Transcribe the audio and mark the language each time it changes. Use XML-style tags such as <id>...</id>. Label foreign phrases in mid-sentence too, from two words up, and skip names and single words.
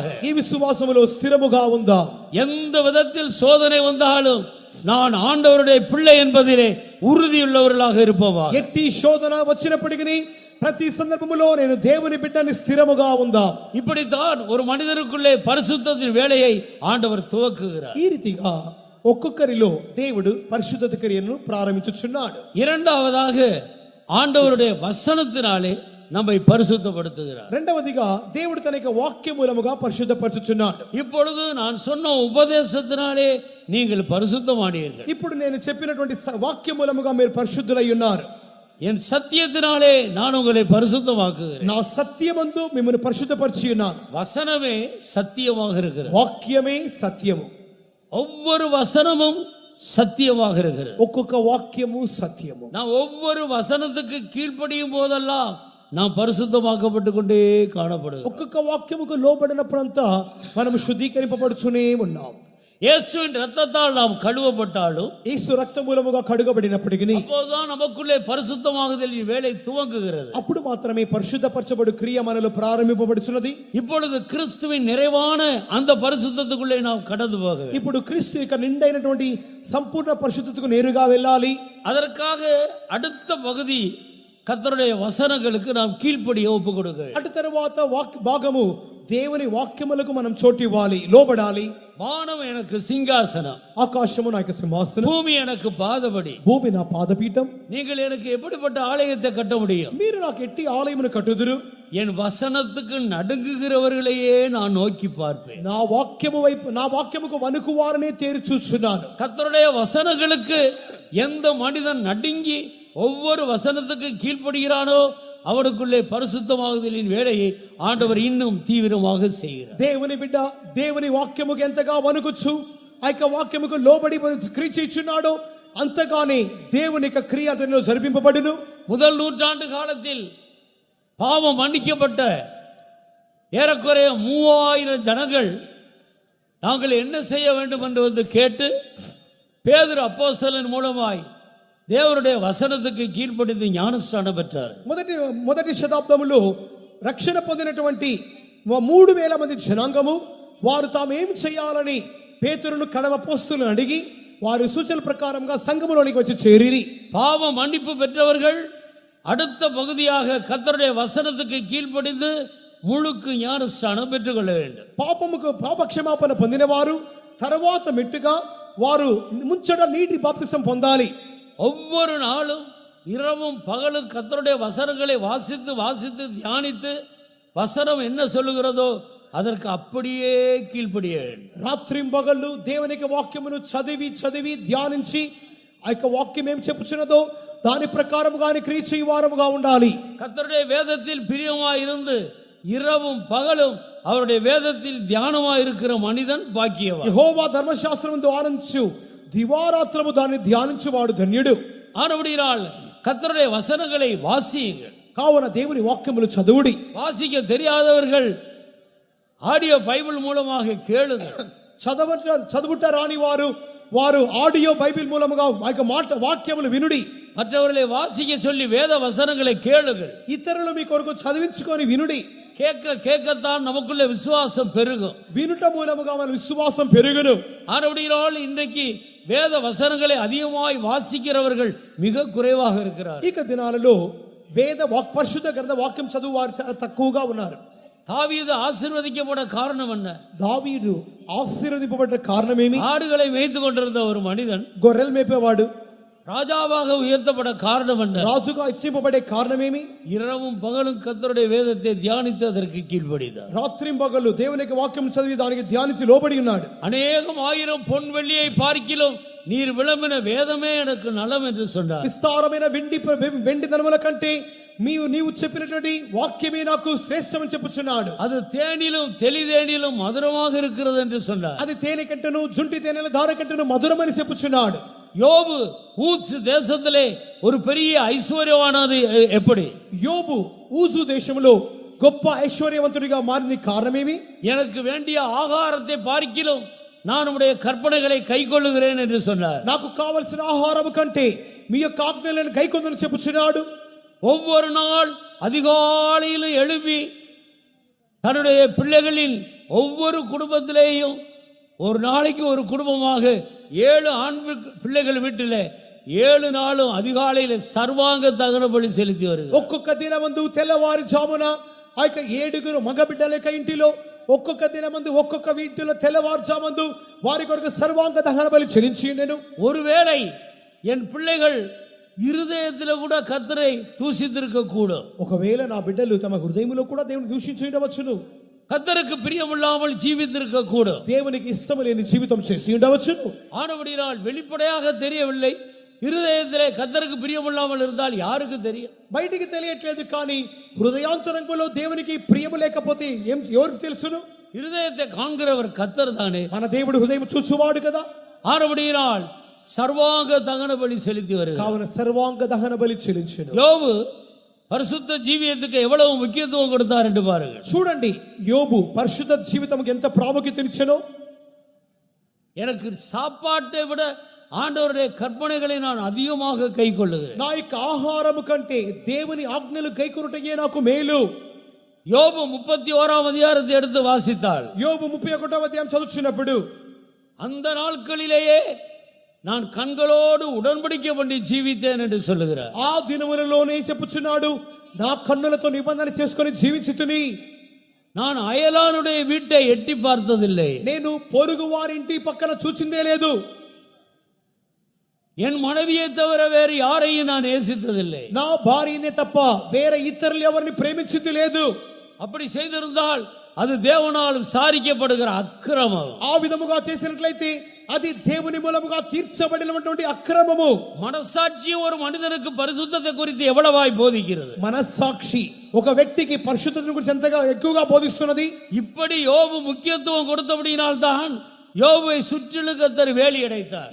<te>ఈ విశ్వాసములో స్థిరముగా ఉందా.</te> <ta>எந்த விதத்தில் சோதனை வந்தாலும் நான் ஆண்டவருடைய பிள்ளை என்பதிலே உறுதியுள்ளவர்களாக இருப்பவாக.</ta> <te>ఎట్టి శోధన వచ్చినప్పటికీ ప్రతి సందర్భములో నేను దేవుని బిడ్డని స్థిరముగా ఉందా.</te> <ta>இப்படித்தான் ஒரு மனிதனுக்குள்ளே பரிசுத்தத்தின் வேலையை ஆண்டவர் துவக்குகிறார்.</ta> <te>ఈ రీతిగా ఒక్కొక్కరిలో దేవుడు పరిశుద్ధత క్రియను ప్రారంభించుచున్నాడు.</te> <ta>இரண்டாவதாக ஆண்டவருடைய வசனத்தினாலே நம்மை பரிசுத்தப்படுத்துகிறார்.</ta> <te>రెండవదిగా దేవుడు తన యొక్క వాక్య మూలముగా పరిశుద్ధపరచుచున్నాడు.</te> <ta>இப்பொழுது நான் சொன்ன உபதேசத்தினாலே நீங்கள் பரிசுத்தமானீர்கள்.</ta> <te>ఇప్పుడు నేను చెప్పినటువంటి వాక్య మూలముగా మీరు పరిశుద్ధులై ఉన్నారు.</te> <ta>என் சத்தியத்தினாலே நான் உங்களை பரிசுத்தமாக்குகிறேன்.</ta> <te>నా సత్యమందు మిమ్మల్ని పరిశుద్ధపరిచి ఉన్నాను.</te> <ta>வசனமே சத்தியமாக இருக்கிறது.</ta> <te>వాక్యమే సత్యము.</te> <ta>ஒவ்வொரு வசனமும் சத்தியமாக இருக்கிறது.</ta> <te>ఒక్కొక్క వాక్యము సత్యము.</te> <ta>நான் ஒவ்வொரு வசனத்துக்கு கீழ்ப்படியும் போதெல்லாம் நாம் பரிசுத்தமாக்கப்பட்டு கொண்டே காணப்படுகிறோம்.</ta> <te>ఒక్కొక్క వాక్యముకు లోబడినప్పుడంతా మనం శుద్ధీకరింపబడుచునే ఉన్నాం.</te> <ta>இயேசுவின் இரத்தத்தால் நாம் கழுவப்பட்டாலும்</ta> <te>యేసు రక్త మూలముగా కడుగబడినప్పటికీ</te> <ta>அப்போதுதான் நமக்குள்ளே பரிசுத்தமாகுதலின் வேலை துவங்குகிறது.</ta> <te>అప్పుడు మాత్రమే పరిశుద్ధపరచబడు క్రియ మనలో ప్రారంభింపబడుచున్నది.</te> <ta>இப்பொழுது கிறிஸ்துவின் நிறைவான அந்த பரிசுத்தத்துக்குள்ளே நாம் கடந்து போக வேண்டும்.</ta> <te>ఇప్పుడు క్రీస్తు యొక్క నిండైనటువంటి సంపూర్ణ పరిశుద్ధతకు నేరుగా వెళ్ళాలి.</te> <ta>அதற்காக அடுத்த பகுதி கர்த்தருடைய வசனங்களுக்கு நாம் கீழ்ப்படிய ஒப்பு கொடுக்க வேண்டும்.</ta> <te>అటు తర్వాత భాగము దేవుని వాక్యములకు మనం చోటివ్వాలి, లోబడాలి.</te> <ta>வானம் எனக்கு சிங்காசனம்,</ta> <te>ఆకాశము నాకు సింహాసనం,</te> <ta>பூமி எனக்கு பாதபடி.</ta> <te>భూమి నా పాదపీఠం.</te> <ta>நீங்கள் எனக்கு எப்படிப்பட்ட ஆலயத்தை கட்ட முடியும்?</ta> <te>మీరు నాకు ఎట్టి ఆలయమును కట్టుదురు.</te> <ta>என் வசனத்துக்கு நடுங்குகிறவர்களையே நான் நோக்கி பார்ப்பேன்.</ta> <te>నా వాక్యము వైపు, నా వాక్యముకు వణుకువారనే తేరి చూచున్నాను.</te> <ta>கர்த்தருடைய வசனங்களுக்கு எந்த மனிதன் நடுங்கி ஒவ்வொரு வசனத்துக்கு கீழ்ப்படுகிறானோ அவனுக்குள்ளே பரிசுத்தமாகுதலின் வேலையை ஆண்டவர் இன்னும் தீவிரமாக செய்கிறார்.</ta> <te>దేవుని బిడ్డ దేవుని వాక్యముకు ఎంతగా వణుకుచు ఆ యొక్క వాక్యముకు లోబడి క్రియ చేయుచున్నాడో అంతగానే దేవుని యొక్క క్రియ అతనిలో జరిపింపబడును.</te> <ta>முதல் நூற்றாண்டு காலத்தில் பாவம் மன்னிக்கப்பட்ட ஏறக்குறைய 3000 ஜனங்கள் நாங்கள் என்ன செய்ய வேண்டும் என்று வந்து கேட்டு பேதுரு அப்போஸ்தலன் மூலமாய் தேவனுடைய வசனத்துக்கு கீழ்ப்படிந்து ஞானஸ்நானம் பெற்றார்.</ta> <te>మొదటి శతాబ్దములో రక్షణ పొందినటువంటి 3000 మంది జనాంగము వారు తాము ఏం చేయాలని పేతురును కడవ అపోస్తలులను అడిగి వారి సూచన ప్రకారంగా సంఘములోనికి వచ్చి చేరిరి.</te> <ta>பாவ மன்னிப்பு பெற்றவர்கள் அடுத்த பகுதியாக கர்த்தருடைய வசனத்துக்கு கீழ்ப்படிந்து முழுக்கு ஞானஸ்நானம் பெற்றுக்கொள்ள வேண்டும்.</ta> <te>పాపక్షమాపణ పొందిన వారు తర్వాత మెట్టుగా వారు ముంచట నీటి బాప్తిసం పొందాలి.</te> <ta>ஒவ்வொரு நாளும் இரவும் பகலும் கர்த்தருடைய வசனங்களை வாசித்து வாசித்து தியானித்து வசனம் என்ன சொல்லுகிறதோ அதற்கு அப்படியே கீழ்ப்படிய வேண்டும்.</ta> <te>రాత్రింబగళ్ళు దేవుని యొక్క వాక్యమును చదివి చదివి ధ్యానించి ఆ యొక్క వాక్యం ఏం చెప్పుచున్నదో దాని ప్రకారముగానే క్రియ చేయువారముగా ఉండాలి.</te> <ta>கர்த்தருடைய வேதத்தில் பிரியமாய் இருந்து இரவும் பகலும் அவருடைய வேதத்தில் தியானமாய் இருக்கிற மனிதன் பாக்கியவான்.</ta> <te>యెహోవా ధర్మశాస్త్రమును ఆనందించు దివారాత్రము దాన్ని ధ్యానించువాడు ధన్యుడు.</te> <ta>ஆனபடியால் கர்த்தருடைய வசனங்களை வாசியுங்கள்.</ta> <te>కావున దేవుని వాక్యములు చదువుడి.</te> <ta>வாசிக்க தெரியாதவர்கள் ஆடியோ பைபிள் மூலமாக கேளுங்கள்.</ta> <te>చదువుట రాని వారు ఆడియో బైబిల్ మూలముగా వాక్యములు వినుడి.</te> <ta>மற்றவர்களை வாசிக்க சொல்லி வேத வசனங்களை கேளுங்கள்.</ta> <te>ఇతరులు మీ కొరకు చదివించుకొని వినుడి.</te> <ta>கேட்க கேட்கத்தான் நமக்குள்ள விசுவாசம் பெருகும்.</ta> <te>వినుట మూలముగా మన విశ్వాసం పెరుగును.</te> <ta>ஆனபடியால் இன்றைக்கு வேத வசனங்களை அதிகமாய் வாசிக்கிறவர்கள் மிக குறைவாக இருக்கிறார்.</ta> <te>ఇక దినాలలో వేద పరిశుద్ధ గ్రంథ వాక్యం చదువు వారు చాలా తక్కువగా ఉన్నారు.</te> <ta>தாவீது ஆசீர்வதிக்கப்பட காரணம் என்ன?</ta> <te>దావీదు ఆశీర్వదింపబడ్డ కారణమేమి?</te> <ta>ஆடுகளை மேய்த்து கொண்டிருந்த ஒரு மனிதன்</ta> <te>గొర్రెలు మేపేవాడు.</te> <ta>ராஜாவாக உயர்த்தப்பட காரணம் என்ன?</ta> <te>రాజుగా ఇచ్చింపబడే కారణమేమి?</te> <ta>இரவும் பகலும் கர்த்தருடைய வேதத்தை தியானித்து அதற்கு கீழ்ப்படிந்தார்.</ta> <te>రాత్రింబగళ్ళు దేవునికి వాక్యం చదివి దానికి ధ్యానించి లోబడి ఉన్నాడు.</te> <ta>அநேகம் ஆயிரம் பொன் வெள்ளியை பார்க்கிலும் நீர் விளம்பின வேதமே எனக்கு நலம் என்று சொன்னார்.</ta> <te>విస్తారమైన వెండి ధనముల కంటే నీవు చెప్పినటువంటి వాక్యమే నాకు శ్రేష్టమని చెప్పుచున్నాడు.</te> <ta>அது தேனிலும் தெளிதேனிலும் மதுரமாக இருக்கிறது என்று சொன்னார்.</ta> <te>అది తేనె కంటను జుంటి తేనెల ధార కంటను మధురమని చెప్పుచున్నాడు.</te> <ta>யோபு ஊத்ஸ் தேசத்திலே ஒரு பெரிய ஐஸ்வர்யவானது எப்படி?</ta> <te>యోబు ఊజు దేశంలో గొప్ప ఐశ్వర్యవంతుడిగా మారింది కారణమేమి?</te> <ta>எனக்கு வேண்டிய ஆகாரத்தை பார்க்கிலும் நான் உம்முடைய கற்பனைகளை கைக்கொள்ளுகிறேன் என்று சொன்னார்.</ta> <te>నాకు కావలసిన ఆహారము కంటే మీ యొక్క ఆజ్ఞలను కైకొందని చెప్పుచున్నాడు.</te> <ta>ஒவ்வொரு நாள் அதிகாலையில் எழுப்பி தன்னுடைய பிள்ளைகளின் ஒவ்வொரு குடும்பத்திலேயும் ஒரு நாளைக்கு ஒரு குடும்பமாக 7 ஆண் பிள்ளைகள் வீட்டில் 7 நாளும் அதிகாலையில் சர்வாங்க தகன பலி செலுத்தி வருகிறார்.</ta> <te>ఒక్కొక్క దినమందు తెల్లవారు జామున ఆ యొక్క 7 మగ బిడ్డల యొక్క ఇంటిలో ఒక్కొక్క దినమందు ఒక్కొక్క వీటిలో తెల్లవారు జామందు వారి కొరకు సర్వాంగ దహన బలి చెల్లించిండెను.</te> <ta>ஒருவேளை என் பிள்ளைகள் இருதயத்தில் கூட கர்த்தரை தூஷித்திருக்க கூடும்.</ta> <te>ఒకవేళ నా బిడ్డలు తమ హృదయములో కూడా దేవుని దూషించి ఉండవచ్చును.</te> <ta>கர்த்தருக்கு பிரியமில்லாமல் ஜீவித்திருக்க கூடும்.</ta> <te>దేవునికి ఇష్టం లేని జీవితం చేసి ఉండవచ్చును.</te> <ta>ஆனபடியால் வெளிப்படையாக தெரியவில்லை. இருதயத்திலே கர்த்தருக்கு பிரியமில்லாமல் இருந்தால் யாருக்கு தெரியும்?</ta> <te>బయటికి తెలియట్లేదు కానీ హృదయాంతరంగంలో దేవునికి ప్రియము లేకపోతే ఎవరికి తెలుసును?</te> <ta>இருதயத்தை காண்கிறவர் கர்த்தர் தானே.</ta> <te>మన దేవుడు హృదయం చూచువాడు కదా.</te> <ta>ஆனபடியால் சர்வாங்க தகன பலி செலுத்தி வருகிறார்.</ta> <te>కావున సర్వాంగ దహన బలి చెల్లించెను.</te> <ta>யோபு பரிசுத்த ஜீவியத்துக்கு எவ்வளவு முக்கியத்துவம் கொடுத்தார் என்று பாருங்கள்.</ta> <te>చూడండి యోబు పరిశుద్ధ జీవితంకి ఎంత ప్రాముఖ్యత ఇచ్చానో.</te> <ta>எனக்கு சாப்பாட்டை விட ஆண்டவருடைய கற்பனைகளை நான் அதிகமாக கைக்கொள்ளுகிறேன்.</ta> <te>నా యొక్క ఆహారము కంటే దేవుని ఆజ్ఞలు కైకొనుటయే నాకు మేలు.</te> <ta>யோபு 31ஆம் அதிகாரத்தை எடுத்து வாசித்தால்</ta> <te>యోబు 31వ అధ్యాయం చదువుచున్నప్పుడు</te> <ta>அந்த நாட்களிலேயே நான் கண்களோடு உடன்படிக்கை பண்ணி ஜீவித்தேன் என்று சொல்லுகிறார்.</ta> <te>ఆ దినములలోనే చెప్పుచున్నాడు నా కన్నులతో నిబంధన చేసుకొని జీవించుతుని.</te> <ta>நான் அயலானுடைய வீட்டை எட்டி பார்த்ததில்லை.</ta> <te>నేను పొరుగు వారి ఇంటి పక్కన చూచిందే లేదు.</te> <ta>என் மனைவியை தவிர வேறு யாரையும் நான் நேசித்ததில்லை.</ta> <te>నా భార్యనే తప్ప వేరే ఇతరులు ఎవరిని ప్రేమించింది లేదు.</te> <ta>அப்படி செய்திருந்தால் அது தேவனால் விசாரிக்கப்படுகிற அக்கிரமம்.</ta> <te>ఆ విధముగా చేసినట్లయితే అది దేవుని మూలముగా తీర్చబడినటువంటి అక్రమము.</te> <ta>మనస్సాక్షి ஒரு மனிதனுக்கு பரிசுத்தத்தை குறித்து எவ்வளவாய் போதிக்கிறது?</ta> <te>మనస్సాక్షి ఒక వ్యక్తికి పరిశుద్ధతను గురించి ఎంతగా ఎక్కువగా బోధిస్తున్నది.</te> <ta>இப்படி யோபு முக்கியத்துவம் கொடுத்தபடியினால் தான் யோபுவை சுற்றிலும் கர்த்தர் வேலி அடைத்தார்.</ta>